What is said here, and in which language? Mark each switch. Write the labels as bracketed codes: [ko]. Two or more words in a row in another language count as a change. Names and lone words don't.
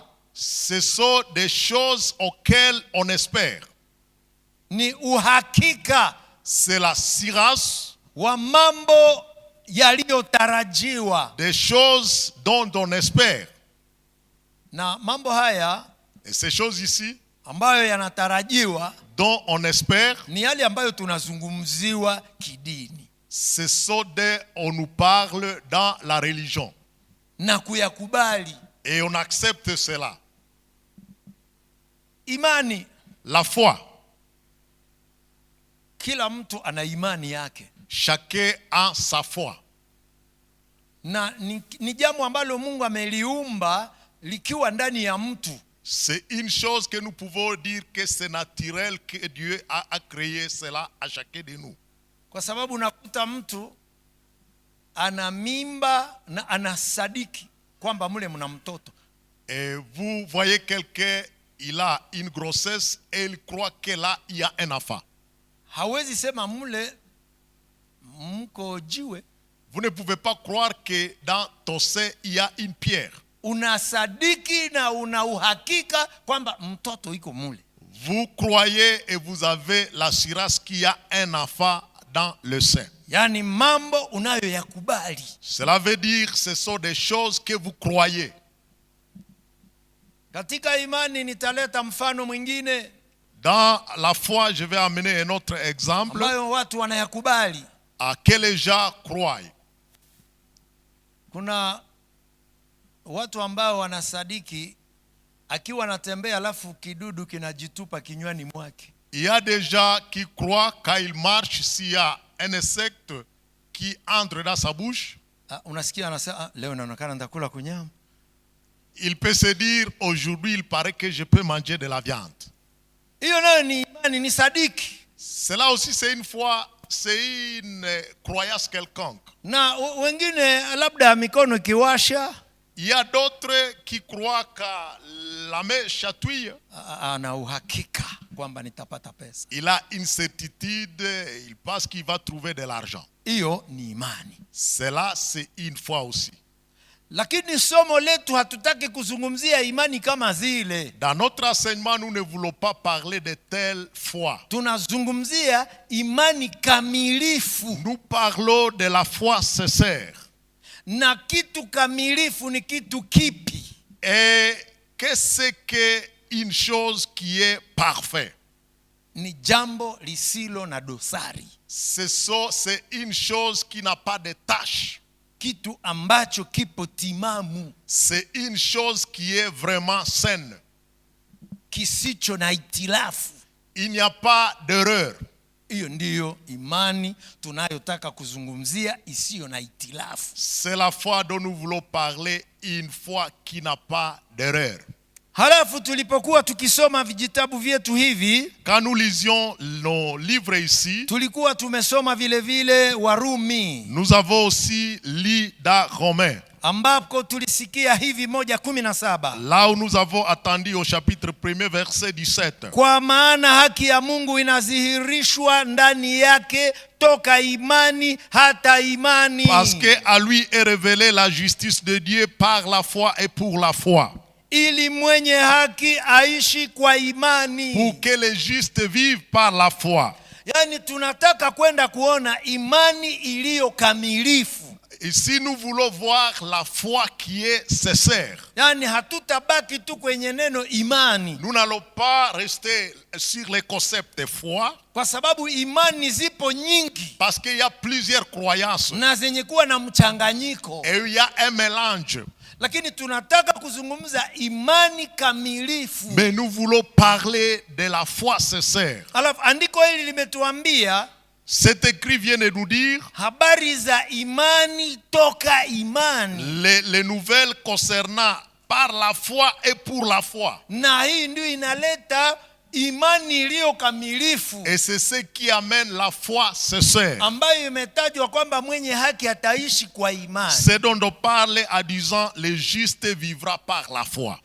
[fr] ce sont des choses auxquelles on espère. [sw] Ni uhakika [fr] C'est l'assurance [sw] wa mambo yaliyotarajiwa. [fr] des choses dont on espère. [sw] Na mambo haya [fr] Et ces choses ici, [sw] ambayo yanatarajiwa, [fr] dont on espère, [sw] ni yale ambayo tunazungumziwa kidini. [fr] ce sont des, on nous parle dans la religion. [sw] Na kuyakubali. [fr] Et on accepte cela. [sw] Imani, [fr] La foi, [sw] kila mtu ana imani yake. [fr] chacun a sa foi. [sw] Na ni jambo ambalo Mungu ameliumba likiwa ndani ya mtu. [fr] C'est une chose que nous pouvons dire que c'est naturel que Dieu a créé cela à chacun de nous. [sw] Kwa sababu unakuta mtu ana mimba na anasadiki kwamba mule mna mtoto. [fr] Et vous voyez quelqu'un, il a une grossesse et il croit que là, il y a un enfant. [sw] Hawezi sema mule mko jiwe. [fr] Vous ne pouvez pas croire que dans ton sein, il y a une pierre. [sw] Unasadiki na una uhakika kwamba mtoto iko mule. [fr] Vous croyez et vous avez l'assurance qu'il y a un enfant dans le sein. [sw] Yani mambo unayoyakubali. [fr] Cela veut dire que ce sont des choses que vous croyez. [sw] Katika imani nitaleta mfano mwingine [fr] Dans la foi, je vais amener un autre exemple [sw] ambayo watu wanayakubali. [fr] à que les gens croient. [sw] Kuna watu ambao wanasadiki akiwa anatembea alafu kidudu kinajitupa kinywani mwake. [fr] Il y a des gens qui croient quand ils marchent, s'il y a un insecte qui entre dans sa bouche, [sw] Unasikia anasema leo naonekana nitakula kunyama. [fr] Il peut se dire aujourd'hui il paraît que je peux manger de la viande. [sw] Hiyo nayo ni imani, ni sadiki. [fr] Cela aussi c'est une foi, c'est une croyance quelconque. [sw] Na wengine labda mikono kiwasha. [fr] Il y a d'autres qui croient que la main chatouille. [sw] Ana uhakika kwamba nitapata pesa. [fr] Il a une certitude, il pense qu'il va trouver de l'argent. [sw] Hiyo ni imani. [fr] Cela c'est une foi aussi. [sw] Lakini somo letu hatutaki kuzungumzia imani kama zile. [fr] Dans notre enseignement, nous ne voulons pas parler de telle foi. [sw] Tunazungumzia imani kamilifu. [fr] Nous parlons de la foi sincère. [sw] Na kitu kamilifu ni kitu kipi? [fr] Et qu'est-ce qu'une chose qui est parfaite? [sw] Ni jambo lisilo na dosari. [fr] C'est une chose qui n'a pas de tache. [sw] Kitu ambacho kipo timamu. [fr] C'est une chose qui est vraiment saine. [sw] Kisicho na itilafu. [fr] Il n'y a pas d'erreur. [sw] Hiyo ndiyo imani tunayotaka kuzungumzia, isiyo na itilafu. [fr] C'est la foi dont nous voulons parler, une foi qui n'a pas d'erreur. [sw] Halafu tulipokuwa tukisoma vijitabu vyetu hivi, [fr] quand nous lisions nos livres ici, [sw] tulikuwa tumesoma vile vile Warumi. [fr] Nous avons aussi lu dans Romains. [sw] Ambako tulisikia hivi 1:17. [fr] Là où nous avons attendu au chapitre 1er verset 17. [sw] Kwa maana haki ya Mungu inadhihirishwa ndani yake toka imani hata imani. [fr] Parce que à lui est révélée la justice de Dieu par la foi et pour la foi. [sw] Ili mwenye haki aishi kwa imani. [fr] Pour que les justes vivent par la foi. [sw] Yani tunataka kwenda kuona imani iliyo kamilifu. [fr] Ici nous voulons voir la foi qui est sincère. [sw] Yani hatutabaki tu kwenye neno imani. [fr] Nous n'allons pas rester sur les concepts de foi. [sw] Kwa sababu imani zipo nyingi. [fr] Parce qu'il y a plusieurs croyances. [sw] Na zenye kuwa na mchanganyiko. [fr] Et il y a un mélange. [sw] Lakini tunataka kuzungumza imani kamilifu. [fr] Mais nous voulons parler de la foi sincère. [sw] Alafu andiko hili limetuambia, [fr] cet écrit vient de nous dire [sw] habari za imani toka imani. [fr] Les nouvelles concernant par la foi et pour la foi. [sw] Na hii ndio inaleta imani iliyo kamilifu. [fr] Et c'est ce qui amène la foi sincère. [sw] Ambayo imetajwa kwamba mwenye haki ataishi kwa imani. [fr] C'est dont on parle en disant le juste vivra par la foi.